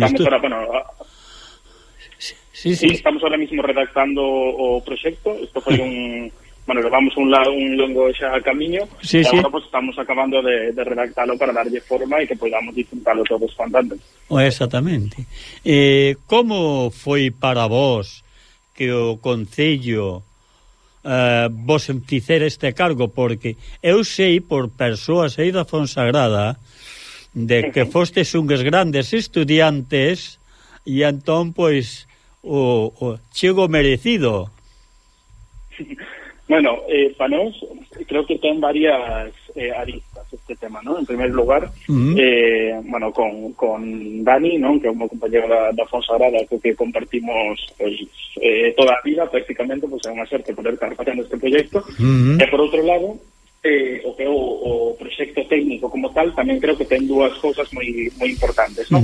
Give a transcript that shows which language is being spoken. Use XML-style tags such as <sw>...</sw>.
<es>Estamos ahora mismo redactando</es> <gl>o proxecto. Esto foi un... bueno, levamos un longo xa camiño.</gl> <es>Sí, sí. Ahora pues, estamos acabando de redactarlo para</es> <gl>darlle forma e</gl> <es>que podamos disfrutarlo todos cuanto antes. Exactamente.</es> <gl>Como foi para vos que o concello vos fizera este cargo? Porque eu sei por persoas aí da Fonsagrada de que fostes uns grandes estudiantes e entón, pois, o chego merecido. Bueno, para nós, creo que ten varias aristas este tema, ¿no?</gl> <es>En primer lugar, uh-huh. Bueno, con Dani, ¿no?</es> <gl>Que é un compañero da Fonsagrada, que compartimos toda a vida prácticamente, pues é unha xerte poder estar facendo este proxecto. Uh-huh. E por outro lado, o proxecto técnico como tal tamén creo que ten dúas cousas moi moi importantes, ¿no?</gl>